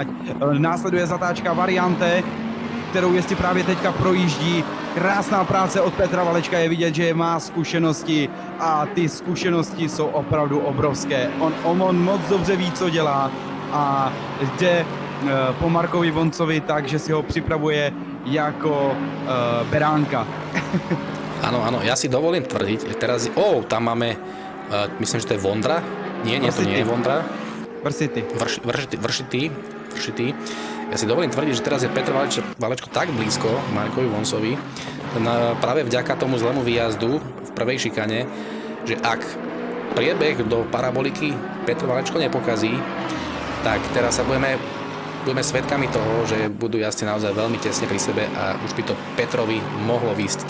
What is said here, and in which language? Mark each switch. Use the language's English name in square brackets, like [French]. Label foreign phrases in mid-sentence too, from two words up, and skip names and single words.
[Czech] Následuje zatáčka Variante, kterou jestli právě teďka projíždí. Krásná práce od Petra Valečka, je vidět, že má zkušenosti a ty zkušenosti jsou opravdu obrovské. On moc dobře ví, co dělá a jde po Markovi Voncovi tak, že si ho připravuje jako beránka. [Slovak] Áno, áno, ja si dovolím tvrdiť, teraz, tam máme, myslím, že to je Vondra. Nie, to nie je Vondra. Vršitý. Ja si dovolím tvrdiť, že teraz je Petr Valečko tak blízko Markovi Voncovi, práve vďaka tomu zlému výjazdu v prvej šikane, že ak priebeh do paraboliky Petr Valečko nepokazí, tak teraz sa budeme svedkami toho, že budú jazdci naozaj veľmi tesne pri sebe a už by to Petrovi mohlo výsť.